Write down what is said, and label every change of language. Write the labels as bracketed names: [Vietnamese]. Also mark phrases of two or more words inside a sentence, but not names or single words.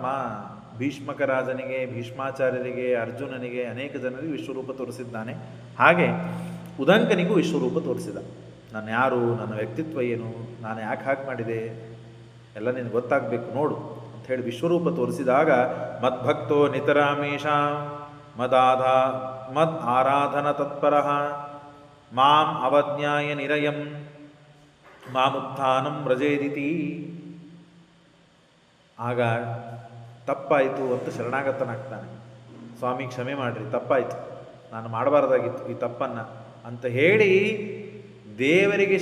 [Kannada] ಭೀಷ್ಮಕ ರಾಜನಿಗೆ, ಭೀಷ್ಮಾಚಾರ್ಯರಿಗೆ, ಅರ್ಜುನನಿಗೆ, ಅನೇಕ ಜನರಿಗೆ ವಿಶ್ವರೂಪ ತೋರಿಸಿದ್ದಾನೆ. ಹಾಗೆ ಉದಂಕನಿಗೂ ವಿಶ್ವರೂಪ ತೋರಿಸಿದ. ನಾನು ಯಾರು, ನನ್ನ ವ್ಯಕ್ತಿತ್ವ ಏನು, ನಾನು ಯಾಕೆ ಹಾಗೆ ಮಾಡಿದೆ ಎಲ್ಲ ನಿನಗೆ ಗೊತ್ತಾಗಬೇಕು ನೋಡು ಅಂತ ಹೇಳಿ ವಿಶ್ವರೂಪ ತೋರಿಸಿದಾಗ, [Sanskrit] ಮದ್ಭಕ್ತೋ ನಿತರಾಮೇಶ ಮದ್ ಆರಾಧನ ತತ್ಪರ ಮಾಂ ಅವಜ್ಞಾಯ ನಿರಯಂ ಮಾಮುತ್ಥಾನಂ ವ್ರಜೇದಿತಿ. [Kannada] ಆಗ ತಪ್ಪಾಯಿತು ಅಂತ ಶರಣಾಗತನಾಗ್ತಾನೆ. ಸ್ವಾಮಿ ಕ್ಷಮೆ ಮಾಡಿರಿ, ತಪ್ಪಾಯಿತು, ನಾನು ಮಾಡಬಾರ್ದಾಗಿತ್ತು ಈ ತಪ್ಪನ್ನು ಅಂತ ಹೇಳಿ ದೇವರಿಗೆ